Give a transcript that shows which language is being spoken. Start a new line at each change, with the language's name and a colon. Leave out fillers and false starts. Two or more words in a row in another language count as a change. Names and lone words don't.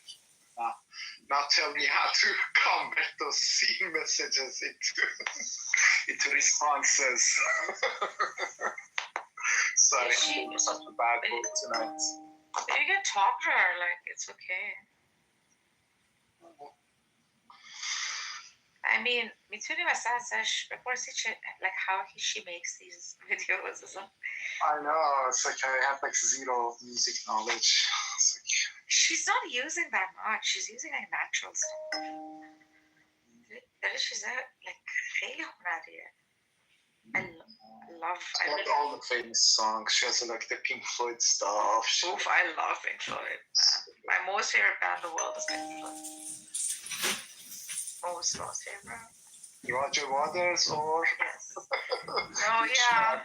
English: Now tell me how to convert those C messages into responses. Sorry, I'm such a bad book tonight. You can talk to her, like, it's okay. I mean,
Persian: میتونی مثلا ازش بپرسی
English: like how she makes these videos or something. I know, it's like I have like zero music knowledge. It's like, she's not using that much. She's using like natural stuff. She's like
Persian: خیلی هنریه.
English: I love all the famous songs. She has like the Pink Floyd stuff. Oof, I love Pink Floyd. My most favorite band in the world is Pink Floyd. Most favorite. Roger Waters or? Yes. Oh yeah.